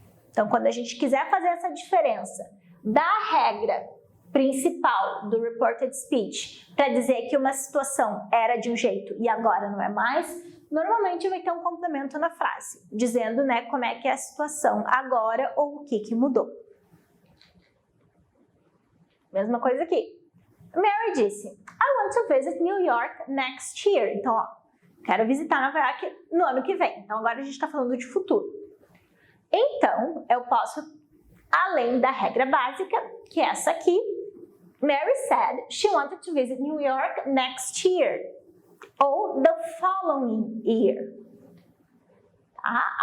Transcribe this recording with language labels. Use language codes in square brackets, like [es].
[pt] Então, quando a gente quiser fazer essa diferença da regra principal do reported speech para dizer que uma situação era de um jeito e agora não é mais, normalmente vai ter um complemento na frase, dizendo, né, como é que é a situação agora ou o que mudou. Mesma coisa aqui. [en] Mary [pt] disse, [en] I want to visit New York next year. [pt] Então, ó, quero visitar Nova York no ano que vem. Então, agora a gente está falando de futuro. Então, eu posso, além da regra básica, que é essa aqui, [en] Mary said she wanted to visit New York next year. Ou the following year. [pt] Tá?